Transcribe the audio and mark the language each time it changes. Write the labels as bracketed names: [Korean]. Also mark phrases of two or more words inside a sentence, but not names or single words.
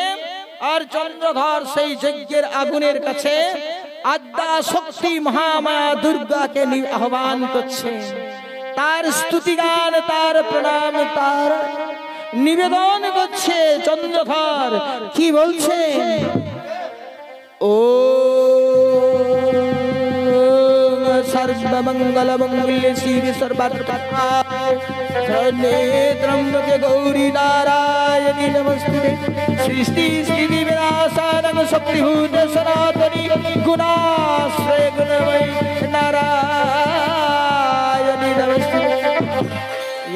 [Bangla] আর চন্দ্রধর সেই যজ্ঞের আগুনের কাছে আদ্যা শক্তি মহামায়া দুর্গাকে আহ্বান করছে, তার স্তুতিগান, তার প্রণাম, তার নিবেদন করছে। চন্দ্রধর কি বলছে? [Sanskrit] ও सर्वमंगल मंगल्ये शिवे सर्वार्थसाधके त्र्यंबके गौरी नारायणी नमस्ते। सृष्टि स्थिति विनाशानं शक्तिभूत सनातनी गुणाश्रय गुणमयी नारायणी नमस्ते।